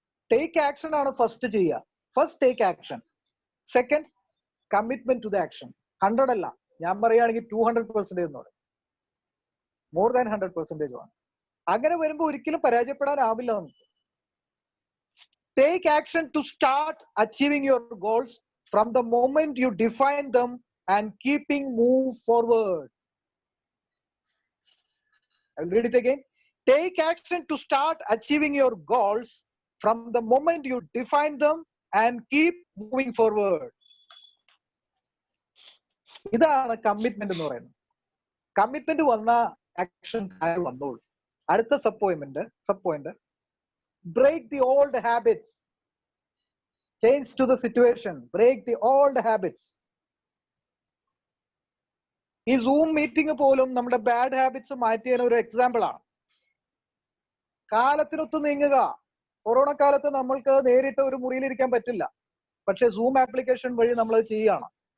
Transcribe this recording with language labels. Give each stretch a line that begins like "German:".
English: Take action ആണ് first ചെയ്യുക. First take action, second commitment to the action.
Malayalam: 100 അല്ല, ഞാൻ പറയുകയാണെങ്കിൽ 200% എന്ന് പറയും.
English: more than 100%
Malayalam: ആണ്. അങ്ങനെ വരുമ്പോൾ ഒരിക്കലും പരാജയപ്പെടാനാവില്ല നമുക്ക്.
English: Take action to start achieving your goals from the moment you define them and keeping move forward. I'll read it again. Take action to start achieving your goals from the moment you define them and keep moving forward.
Malayalam: ഇതാണ് commitment എന്ന് പറയുന്നത്. Commitment വന്ന action വന്നോളൂ. അടുത്ത sub point
English: break the old habits, change to the situation, break the old habits.
Malayalam: ഈ zoom meeting പോലും നമ്മുടെ bad habits മാറ്റിയ ഒരു എക്സാമ്പിൾ ആണ്. കാലത്തിനൊത്ത് നീങ്ങുക. കൊറോണ കാലത്ത് നമ്മൾക്ക് നേരിട്ട് ഒരു മുറിയിലിരിക്കാൻ പറ്റില്ല, പക്ഷെ സൂം ആപ്ലിക്കേഷൻ വഴി നമ്മൾ ചെയ്യുകയാണ്.